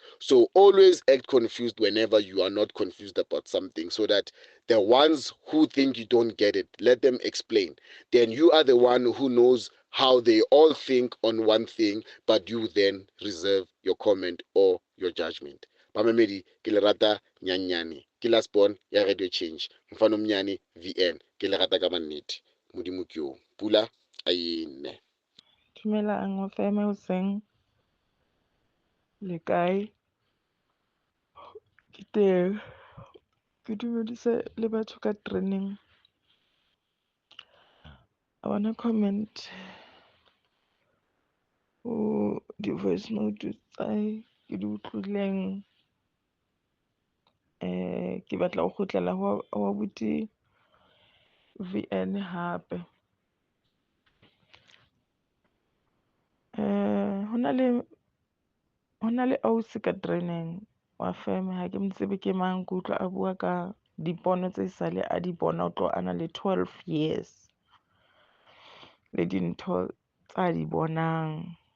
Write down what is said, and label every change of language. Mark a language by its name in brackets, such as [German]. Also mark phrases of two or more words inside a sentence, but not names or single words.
[English] So always act confused whenever you are not confused about something, so that the ones who think you don't get it, let them explain. Then you are the one who knows how they all think on one thing, but you then reserve your comment or your judgment. [Southern Sotho] Bamamedi ke le rata nyanyane ke [English] last born [Southern Sotho] ya radio change [Zulu] mfano mnyane [Southern Sotho] VN ke le rata ka mannete modimo ke o pula a ene. Dumelang wa feme hoseng le kae ke teng ke dumedise le batho ka training. [English] I wanna comment [Southern Sotho] ho di-voice note tsae ke di utlwileng. Ke batla go kgutlela ho Abuti VN hape. Ho na le ausi ka training wa feme, ha ke mo tsebe ke mang, ke utlwa a bua ka dipono tse sale a di bona o tlo a na le 12 years le dintho tsa di bonang.